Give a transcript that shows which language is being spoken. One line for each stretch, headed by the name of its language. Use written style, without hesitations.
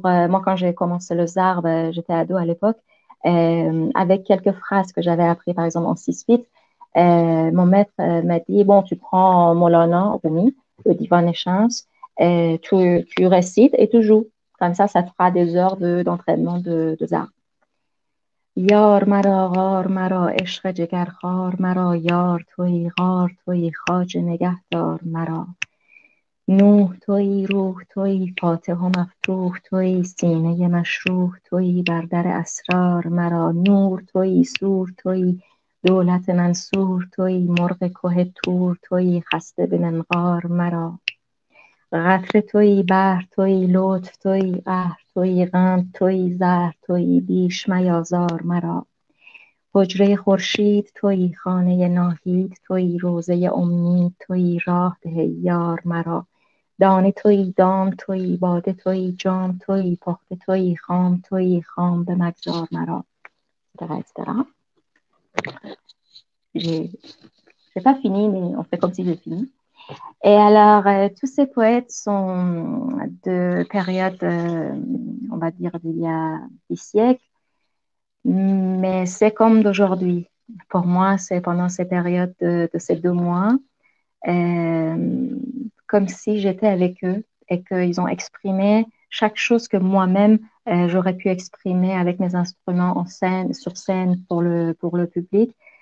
French: moi, quand j'ai commencé le ZAR, j'étais ado à l'époque, avec quelques phrases que j'avais apprises, par exemple, en 6-8, mon maître m'a dit, bon, tu prends Molana, Rumi, le Divan Échange, tu récites et tu joues. Comme ça te fera des heures d'entraînement de ZAR.
Persian: یار مرا غار مرا عشق جگرخوار مرا یار تویی غار تویی خواجه نگهدار مرا نوح تویی روح تویی فاتح و مفتوح تویی سینه مشروح تویی بر در اسرار مرا نور تویی سور تویی دولت منصور تویی مرغ که تور تویی خسته به منقار مرا قطره تویی بحر تویی لطف تویی قهر تویی غم تویی زهر تویی بیش میازار مرا حجره خورشید تویی خانه ناهید تویی روزه امید تویی راه ده یار مرا دانه تویی دام تویی باده تویی جام تویی پخته تویی خام به مگذار مرا etc.
French: J'ai pas fini, mais on fait comme si j'ai fini. Et alors, tous ces poètes sont de périodes, on va dire, d'il y a des siècles, mais c'est comme d'aujourd'hui. Pour moi, c'est pendant ces périodes de ces 2 mois, comme si j'étais avec eux et qu'ils ont exprimé chaque chose que moi-même, j'aurais pu exprimer avec mes instruments en scène, sur scène pour le public.